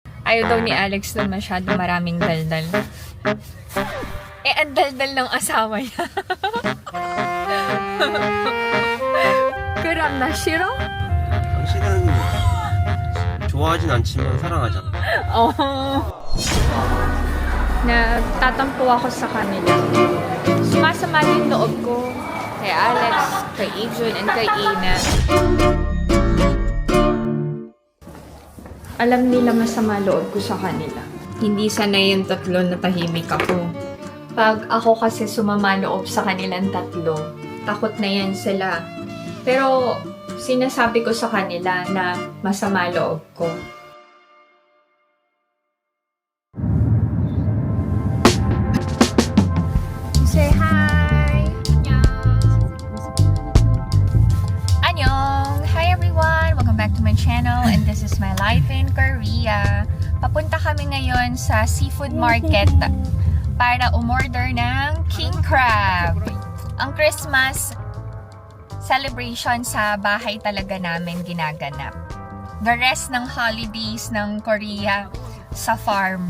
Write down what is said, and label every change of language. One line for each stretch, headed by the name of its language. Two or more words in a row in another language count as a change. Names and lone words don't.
Filipino: Ayaw daw ni Alex na masyado maraming daldal. Eh, ang daldal ng asawa niya.
Korean: 그럼 나 싫어? 당신은 좋아하진 않지만 사랑하잖아.
Filipino: Nagtatampo ako sa kanila. Sumasama yung loob ko kay Alex, kay Ijun, and kay Ina. Alam nila masama loob ko sa kanila. Hindi sanay yung tatlo na tahimik ako. Pag ako kasi sumama loob sa kanilang tatlo, takot na yan sila. Pero sinasabi ko sa kanila na masama loob ko.
English: Say hi! Annyeong! Hi everyone! Welcome back to my channel and this is my life in Korea.
Filipino: Papunta kami ngayon sa seafood market para umorder ng king crab. Ang
English: Christmas celebration
Filipino: sa bahay talaga namin ginaganap.
English: The rest
Filipino: ng holidays ng Korea sa farm.